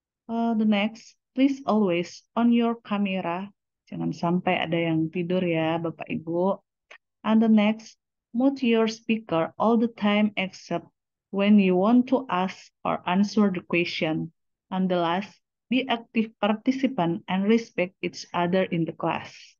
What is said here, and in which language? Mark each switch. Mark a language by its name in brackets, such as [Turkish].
[English] The next, please always on your camera. [Indonesian] Jangan sampai ada yang tidur ya, Bapak Ibu. [English] And the next, mute your speaker all the time except when you want to ask or answer the question. And the last, be active participant and respect each other in the class.